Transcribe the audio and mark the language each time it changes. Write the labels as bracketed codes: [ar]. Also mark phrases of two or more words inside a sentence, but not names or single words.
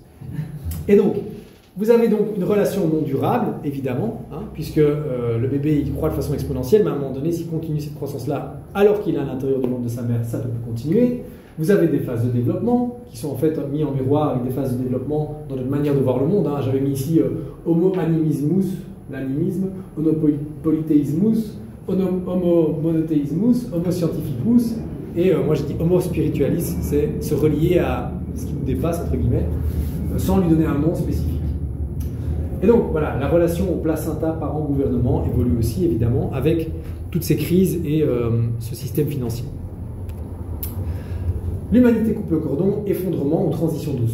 [fr] Et donc, vous avez donc une relation non durable, évidemment, puisque le bébé il croît de façon exponentielle, mais à un moment donné, s'il continue cette croissance-là, alors qu'il est à l'intérieur du ventre de sa mère, ça peut continuer. Vous avez des phases de développement qui sont en fait mises en miroir avec des phases de développement dans notre manière de voir le monde. J'avais mis ici [la] homo animismus, [fr] l'animisme, [la] homo polythéismus, homo monothéismus, homo scientificus, [fr] et moi je dis [la] homo spiritualis, [fr] c'est se relier à ce qui nous dépasse, entre guillemets, sans lui donner un nom spécifique. Et donc voilà, la relation au placenta parent-gouvernement évolue aussi évidemment avec toutes ces crises et ce système financier. L'humanité coupe le cordon, effondrement ou transition douce.